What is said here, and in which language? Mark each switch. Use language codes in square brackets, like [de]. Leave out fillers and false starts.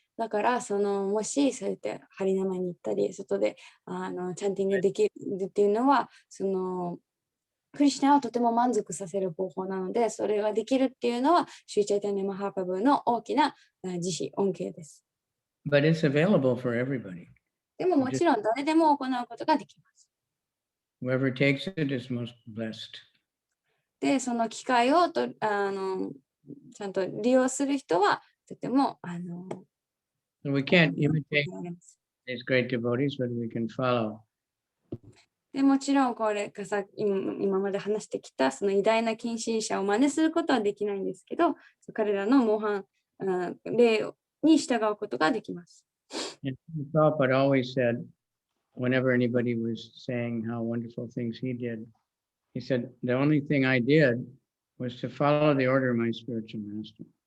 [ja] だから、もしそうやってハリナマに行ったり、外でチャンティングできるっていうのは、クリシュナをとても満足させる方法なので、それができるっていうのは、シューチャイタニア・マハーパブの大きな慈悲、恩恵です。 [en] But it's available for everybody. [ja] でももちろん誰でも行うことができます。 [en] Whoever takes it is most blessed. [ja] で、その機会をちゃんと利用する人は、とても、 [en] So we can't imitate these great devotees, but we can follow. [ja] でもちろんこれが今まで話してきたその偉大な近親者を真似することはできないんですけど、彼らの模範例に従うことができます。 [en] Prabhupada always said, whenever anybody was saying how wonderful things he did, he said, the only thing I did was to follow the order of my spiritual master.